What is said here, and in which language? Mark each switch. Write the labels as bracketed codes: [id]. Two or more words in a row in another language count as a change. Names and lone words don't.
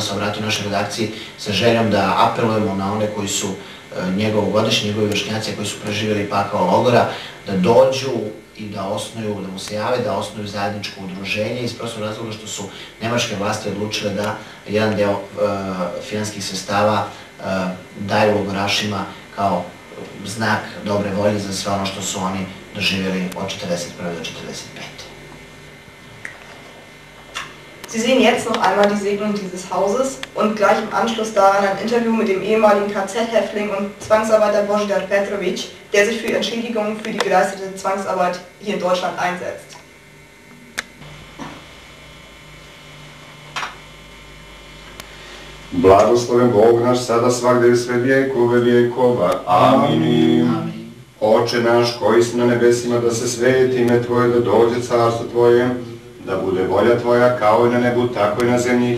[sr] se obratio u našoj redakciji sa željom da apelujemo na one koji su njegovi vršnjaci koji su preživjeli pakao logora, da dođu i da mu se jave, da osnuju zajedničko udruženje iz prostog razloga što su nemačke vlasti odlučile da jedan deo finansijskih sredstava daju logorašima kao znak dobre volje za sve ono što su oni doživjeli od 1941. do 1945. [de] Sie sehen jetzt noch einmal die Segnung dieses Hauses und gleich im Anschluss daran ein Interview mit dem ehemaligen KZ-Häftling und Zwangsarbeiter Božidar Petrović, der sich für Entschädigung für die geleistete Zwangsarbeit hier in Deutschland einsetzt. [sr] Blagosloven Bog naš sada svagde i sve vijekove vijekova. Amin. Oče naš koji si na nebesima, da se sveti ime Tvoje, da dođe carstvo Tvoje, da bude volja Tvoja kao i na nebu, tako i na zemlji.